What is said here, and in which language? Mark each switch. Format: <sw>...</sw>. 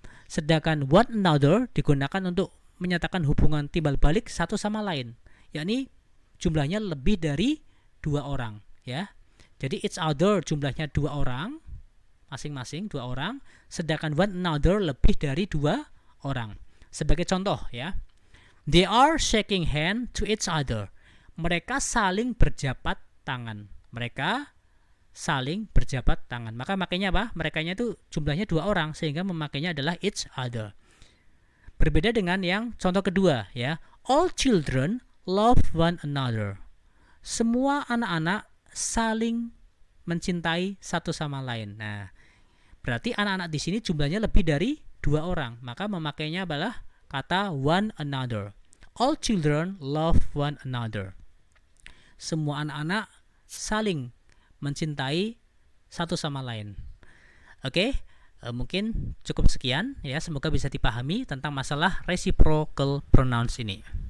<id>Sedangkan one another digunakan untuk menyatakan hubungan timbal balik satu sama lain, yakni jumlahnya lebih dari dua orang. Ya. Jadi each other jumlahnya dua orang, masing-masing dua orang. Sedangkan one another lebih dari dua orang. Sebagai contoh ya,</id> <en>they are shaking hand to each other.</en> <id>Mereka saling berjabat tangan. Mereka saling berjabat tangan. Maka makanya apa? Merekanya itu jumlahnya dua orang, sehingga memakainya adalah each other. Berbeda dengan yang contoh kedua ya.</id> <en>All children love one another.</en> <id>Semua anak-anak saling mencintai satu sama lain. Nah, berarti anak-anak di sini jumlahnya lebih dari dua orang. Maka memakainya adalah kata one another.</id> <en>All children love one another.</en> <id>Semua anak-anak saling mencintai satu sama lain. Oke, mungkin cukup sekian ya. Semoga bisa dipahami tentang masalah reciprocal pronouns ini.</id>